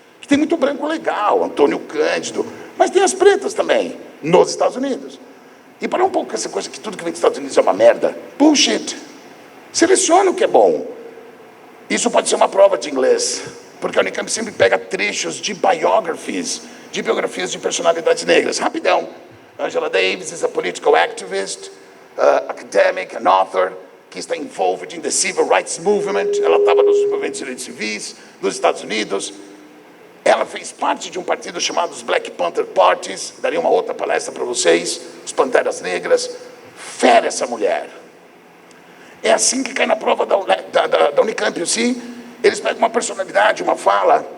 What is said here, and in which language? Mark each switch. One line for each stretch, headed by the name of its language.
Portuguese: Que tem muito branco legal, Antônio Cândido, mas tem as pretas também, nos Estados Unidos. E parar um pouco com essa coisa que tudo que vem dos Estados Unidos é uma merda. Bullshit. Seleciona o que é bom. Isso pode ser uma prova de inglês, porque a Unicamp sempre pega trechos de biographies, de biografias de personalidades negras. Rapidão.
English: Angela Davis is a political activist, academic, an author,
Portuguese: que está
English: envolved in the civil rights movement.
Portuguese: Ela estava nos movimentos de direitos civis dos Estados Unidos. Ela fez parte de um partido chamado os Black Panther Parties. Daria uma outra palestra para vocês. Os Panteras Negras. Fera essa mulher. É assim que cai na prova da Unicamp, sim. Eles pegam uma personalidade, uma fala.